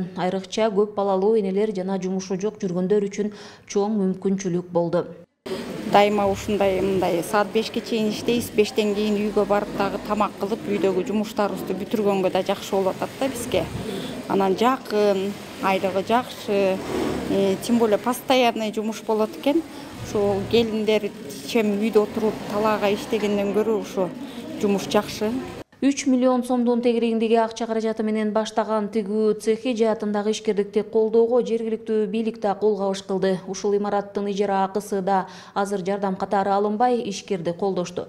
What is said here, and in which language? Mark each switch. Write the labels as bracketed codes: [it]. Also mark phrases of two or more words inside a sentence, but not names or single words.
[ky] Айрыкча көп балалуу энелер жана жумушу жок жүргөндөр үчүн чоң мүмкүнчүлүк болду. Дайыма ушундай мындай саат 5ке чейин иштейбиз, 5тен кийин үйгө барып дагы тамак кылып, үйдөгү жумуштарыбызды бүтүргөнгө да жакшы болуп атат да бизге. Анан жакын, айлыгы жакшы, [ru] тем более постоянный [ky] жумуш болот экен. Ошо келиндер чем үйдө отуруп талаага иштегенден көрө ошо жумуш жакшы. 3 миллион сомдун тегерегиндеги акча каражаты менен баштаган тигүү цехи жаатындагы ишкердикти колдоого жергиликтүү бийлик да кол кабыш кылды. Ушул имараттын ижара акысы да азыр жардам катары алынбай, ишкерди колдошту.